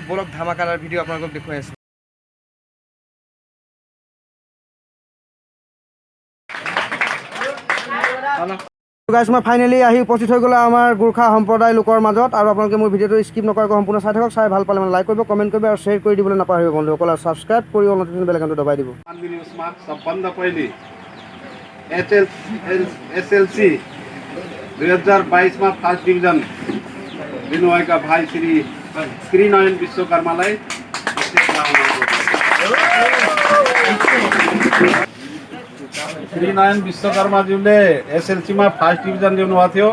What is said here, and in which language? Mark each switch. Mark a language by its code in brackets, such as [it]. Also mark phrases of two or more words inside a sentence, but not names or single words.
[as] বলক ধামাকাদাৰ ভিডিঅ' আপোনালোকক দেখুৱাই আছোঁ। গাইজ, মই ফাইনেলি আহি উপস্থিত হৈ গ'লোঁ আমাৰ গোৰ্খা সম্প্ৰদায় লোকৰ মাজত। আৰু আপোনালোকে মোৰ ভিডিঅ'টো স্কিপ নকৰাকৈ সম্পূৰ্ণ চাই থাকক। চাই ভাল পালে মানে লাইক কৰিব, কমেণ্ট কৰিব আৰু শ্বেয়াৰ কৰি দিবলৈ নাপাহৰিব বন্ধুসকল। আৰু ছাবস্ক্ৰাইব কৰি [en] notification bell icon [as] দবাই দিব। [ne] सबभन्दा पहिले एसएलसी 2022 [en] first division [ne] दिनुभएका भाइ श्री नयन विश्वकर्मालाई श्री नयन विश्वकर्माज्यूले एसएलसीमा [en] first division [ne] ल्याउनुभएको थियो।